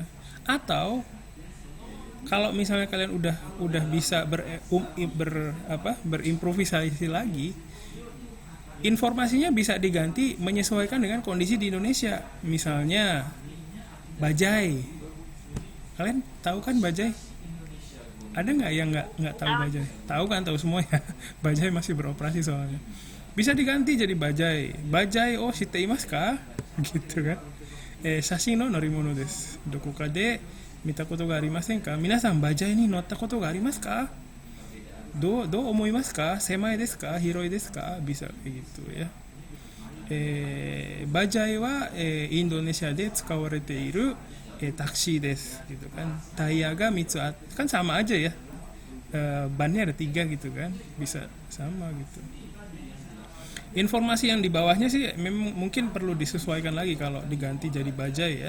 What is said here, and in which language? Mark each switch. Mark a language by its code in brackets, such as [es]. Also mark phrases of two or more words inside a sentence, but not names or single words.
[id] Atau kalau misalnya kalian udah bisa berimprovisasi lagi, informasinya bisa diganti menyesuaikan dengan kondisi di Indonesia. Misalnya bajai. Kalian tahu kan bajai? Ada nggak yang nggak tahu bajai? Tahu kan, tahu semua ya. Bajai masih beroperasi soalnya. Bisa diganti jadi bajai. [ja] バジャイをしていますか? [id] Gitu kan. [ja] 写真の乗り物です。どこかで見たことがありませんか? 皆さんバジャイに乗ったことがありますか? どう思いますか? 狭いですか? 広いですか? [id] Bisa kayak gitu ya. [ja] バジャイはインドネシアで使われているタクシーです [id] gitu kan. Taya ga 3 kan sama aja ya. Bannya ada 3 gitu kan. Bisa sama gitu. Informasi yang di bawahnya sih memang mungkin perlu disesuaikan lagi kalau diganti jadi bajai ya.